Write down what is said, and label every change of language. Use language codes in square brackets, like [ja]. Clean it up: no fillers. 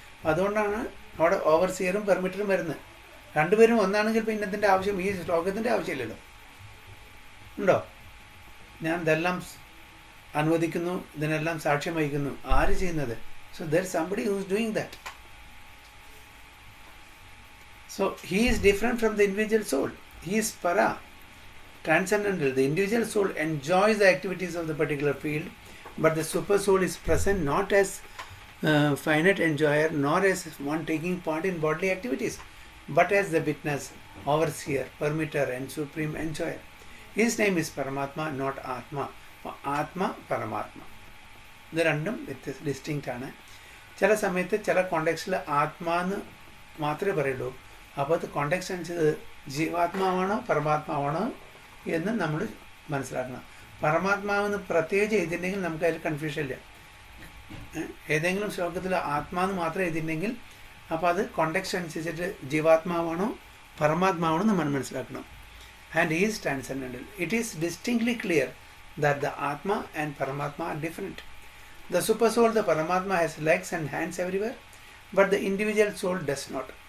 [ml] അതുകൊണ്ടാണ് അവിടെ ഓവർസിയറും പെർമിറ്ററും വരുന്നത്. രണ്ടുപേരും ഒന്നാണെങ്കിൽ പിന്നെ ഇതിൻ്റെ ആവശ്യം, ഈ ശ്ലോകത്തിൻ്റെ ആവശ്യമില്ലല്ലോ. ഉണ്ടോ? ഞാൻ ഇതെല്ലാം അനുവദിക്കുന്നു, ഇതിനെല്ലാം സാക്ഷ്യം വഹിക്കുന്നു. ആര് ചെയ്യുന്നത്? [en] So there somebody who is doing that. So he is different from the individual soul. He is പര, transcendental. The individual soul enjoys the activities of the particular field, but the super soul is present not as finite enjoyer nor as one taking part in bodily activities, but as the witness, overseer, permitter and supreme enjoyer. His name is Paramatma, not Atma. Atma, Paramatma. [ml] ഇത് രണ്ടും distinct ആണ്. ചില സമയത്ത് ചില കോണ്ടെക്സ്റ്റിൽ ആത്മാന്ന് മാത്രമേ പറയുള്ളൂ. അപ്പോൾ അത് കോണ്ടെക്സ്റ്റ് അനുസരിച്ച് ജീവാത്മാവാണോ പരമാത്മാവാണോ എന്ന് നമ്മൾ മനസ്സിലാക്കണം. പരമാത്മാവെന്ന് പ്രത്യേകിച്ച് എഴുതിയിട്ടുണ്ടെങ്കിൽ നമുക്ക് അതിൽ കൺഫ്യൂഷൻ ഇല്ല. ഏതെങ്കിലും ശ്ലോകത്തിൽ ആത്മാന്ന് മാത്രം എഴുതിയിട്ടുണ്ടെങ്കിൽ അപ്പോൾ അത് കോണ്ടെക്സ്റ്റ് അനുസരിച്ചിട്ട് ജീവാത്മാവാണോ പരമാത്മാവാണോ നമ്മൾ മനസ്സിലാക്കണം. [en] And is transcendental. It is distinctly clear that the Atma and Paramatma are different. The super soul, the Paramatma, has legs and hands everywhere, but the individual soul does not.